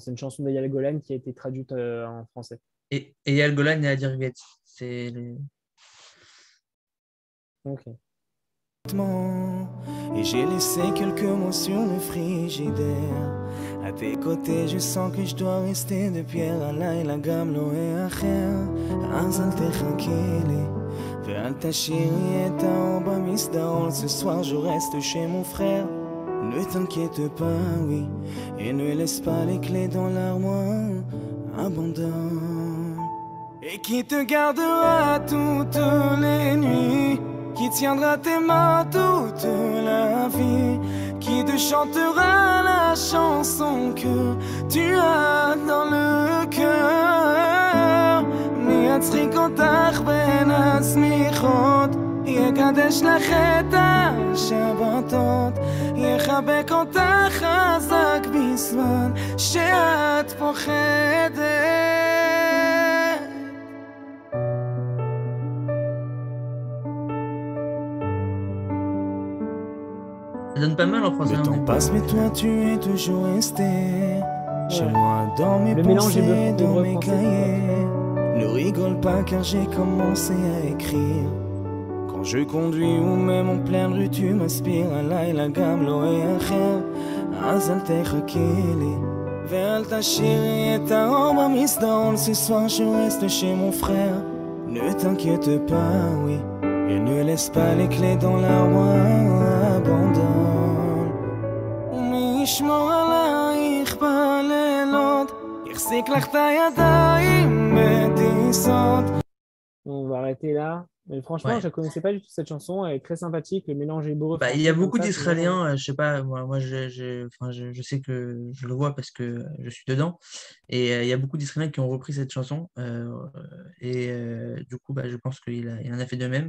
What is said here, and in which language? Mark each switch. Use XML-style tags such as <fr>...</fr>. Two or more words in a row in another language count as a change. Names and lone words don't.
<fr>C'est une chanson d'Eyal Golan qui a été traduite en français. Et Eyal Golan et Adir Get. C'est les... Ok. Et j'ai laissé quelques mots sur le frigidaire. À tes côtés, je sens que je dois rester de pierre.</fr> <he>הלילה גם לא יאחר, אז אל תחכי לי ואל תשאירי את האור במסדרון.</he> <fr>Ce soir, je reste chez mon frère. Ne t'inquiète pas, oui, et ne laisse pas les clés dans l'armoire. Abandonne. et qui te gardera toutes les nuits, qui tiendra tes mains toute la vie, qui te chantera la chanson que tu as dans le cœur.</fr> <he>מייצרים אותך בין השמיכות, יקדש לך את השבתות, יחבק אותך חזק בזמן שאת פוחדת.</he> <fr>Ça donne pas mal en français. Le temps passe mais toi tu es toujours resté chez moi dans mes pensées, dans mes cahiers. Ne rigole pas car j'ai commencé à écrire. Quand je conduis ou même en pleine rue tu m'inspires.</fr> <he>הלילה גם לא יאחר אז אל תחכי לי ואל תשאירי את האור במסדרון.</he> <fr>Ce soir je reste chez mon frère. Ne t'inquiète pas, oui, et ne laisse pas les clés dans l'armoire.</fr> <he>Abandonne ומי ישמור עלייך בלילות, יחזיק לך את הידיים בטיסות.</he> <fr>On va arrêter là. Mais franchement, je ne connaissais pas du tout cette chanson. Elle est très sympathique. Le mélange est beau. Il y a beaucoup d'Israéliens, je sais pas, moi je sais que je le vois parce que je suis dedans. Et il y a beaucoup d'Israéliens qui ont repris cette chanson. Du coup, je pense qu'il en a fait de même.</fr>